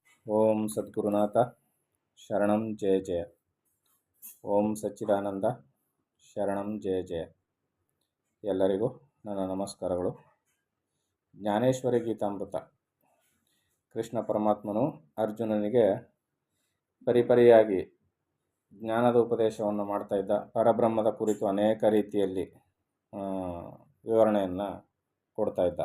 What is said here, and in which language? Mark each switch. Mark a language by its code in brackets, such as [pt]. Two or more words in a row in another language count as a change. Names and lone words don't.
[sa] ಓಂ ಸದ್ಗುರುನಾಥ ಶರಣಂ ಜಯ ಜಯ. ಓಂ ಸಚ್ಚಿದಾನಂದ ಶರಣಂ ಜಯ ಜಯ. [kn] ಎಲ್ಲರಿಗೂ ನನ್ನ ನಮಸ್ಕಾರಗಳು. ಜ್ಞಾನೇಶ್ವರಿ ಗೀತಾಮೃತ. ಕೃಷ್ಣ ಪರಮಾತ್ಮನು ಅರ್ಜುನನಿಗೆ ಪರಿಪರಿಯಾಗಿ ಜ್ಞಾನದ ಉಪದೇಶವನ್ನು ಮಾಡ್ತಾ ಇದ್ದ. ಪರಬ್ರಹ್ಮದ ಕುರಿತು ಅನೇಕ ರೀತಿಯಲ್ಲಿ ವಿವರಣೆಯನ್ನು ಕೊಡ್ತಾ ಇದ್ದ.